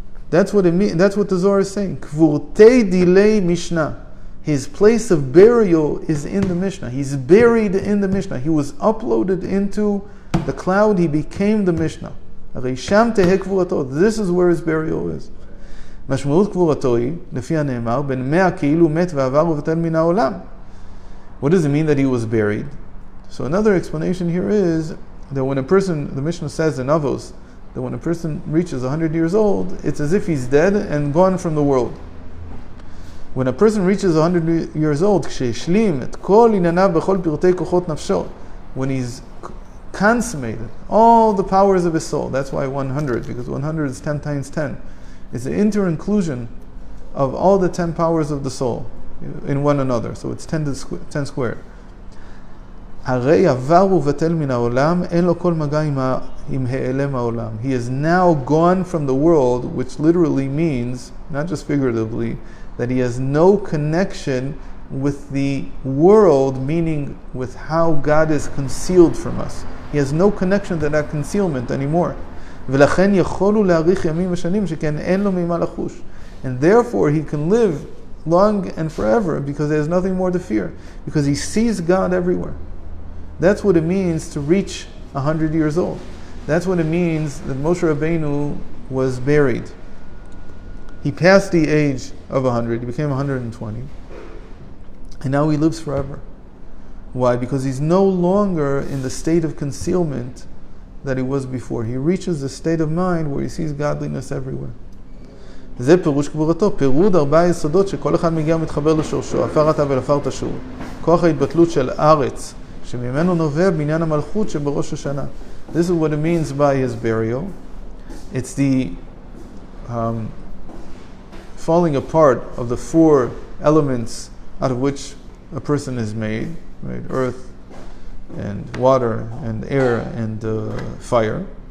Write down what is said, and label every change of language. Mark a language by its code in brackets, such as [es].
[en] That's what it means. That's what the Zohar is saying. Likkutei dilei Mishnah. His place of burial is in the Mishnah. He's buried in the Mishnah. He was uploaded into the cloud. He became the Mishnah. This is where his burial is. [he] משמעות קבורתו היא, לפי הנאמר, בן 100 כאילו מת ועבר ובטל מן העולם. [en] What does it mean that he was buried? So another explanation here is that when a person, the Mishnah says in Avos, that when a person reaches 100 years old, it's as if he's dead and gone from the world. When a person reaches 100 years old, [he] כשהשלים את כל ענייניו בכל פרטי כוחות נפשו, [en] when he's consummated all the powers of his soul, that's why 100, because 100 is 10 times 10. It's the inter-inclusion of all the 10 powers of the soul in one another. So it's 10 squared. [he] הרי עבר ובטל מן העולם, אין לו כל מגע עם העלם העולם. [en] He is now gone from the world, which literally means, not just figuratively, that he has no connection with the world, meaning with how God is concealed from us. He has no connection to that concealment anymore. [he] ולכן יכול הוא להאריך ימים ושנים שכן אין לו ממה לחוש. [en] And therefore he can live long and forever because there's nothing more to fear. Because he sees God everywhere. That's what it means to reach 100 years old. That's what it means that Moshe Rabbeinu was buried. He passed the age of 100, he became 120. And now he lives forever. Why? Because he's no longer in the state of concealment that he was before. He reaches a state of mind where he sees godliness everywhere. [he] זה פירוש קבורתו, פירוד 4 יסודות שכל אחד מגיע מתחבר לשורשו, עפר אתה ולעפר תשוב. כוח ההתבטלות של ארץ, שממנו נובע בניין המלכות שבראש השנה. [en] This is what it means by his burial. It's the falling apart of the 4 elements out of which a person is made, right? Earth, and water, and air, and fire.